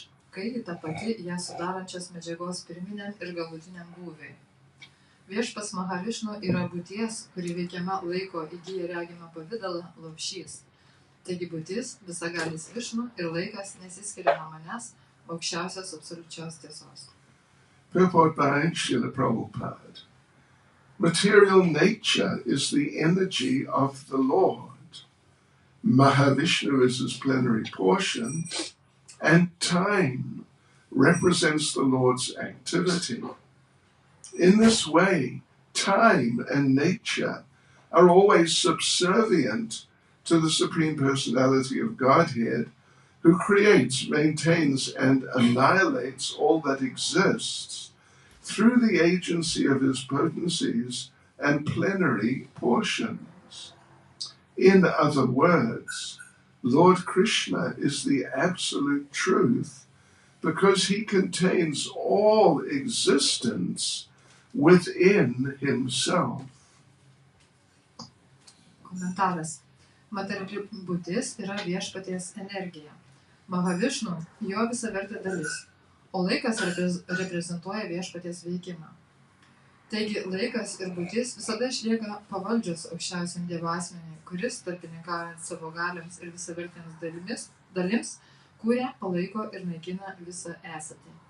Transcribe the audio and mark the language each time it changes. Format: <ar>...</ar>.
<lt>kai ji ta pati ją sudarančios medžiagos pirminiam ir galutiniam būviui. Viešpats Mahavišnu yra būties, kuri veikiama laiko įgyja regimą pavidalą lopšys. Taigi būtis, visagalis Višnu ir laikas nesiskiria nuo manęs, aukščiausios absoliučios tiesos.</lt> <en>Purport by Srila Prabhupada. Material nature is the energy of the Lord. Mahavishnu is his plenary portion, and time represents the Lord's activity. In this way, time and nature are always subservient to the Supreme Personality of Godhead, who creates, maintains, and annihilates all that exists through the agency of his potencies and plenary portions. In other words, Lord Krishna is the absolute truth because he contains all existence within himself.</en> <lt>Komentaras. Materiali būtis yra viešpaties energija. Mahavišnu jo visavertė dalis, o laikas reprezentuoja viešpaties veikimą. Taigi laikas ir būtis visada išlieka pavaldžios aukščiausiam Dievo asmeniui, kuris tarpininkaujant savo galiams ir visavertėms dalims kūrė, palaiko ir naikina visą esatį.</lt>